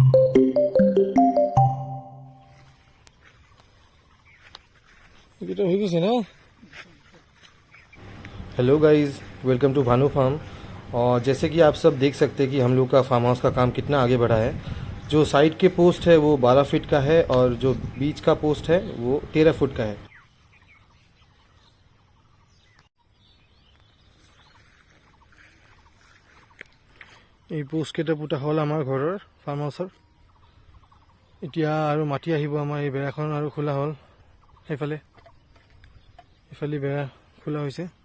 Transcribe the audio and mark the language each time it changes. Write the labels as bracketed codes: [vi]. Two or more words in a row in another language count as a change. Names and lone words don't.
[en] Hello guys, welcome to Bhanu Farm. [hi] और जैसे कि आप सब देख सकते हैं कि हम लोग का [en] farm house [hi] का काम कितना आगे बढ़ा है। जो साइड के पोस्ट है वो 12 फीट का है और जो बीच का पोस्ट है वो 13 फुट का है। [as] এই পোষ্ট কেইটা পুতা হ'ল আমাৰ ঘৰৰ [en] farm house. [as] এতিয়া আৰু মাটি আহিব আমাৰ এই বেৰাখন আৰু খোলা হ'ল। এইফালে বেৰা খোলা হৈছে।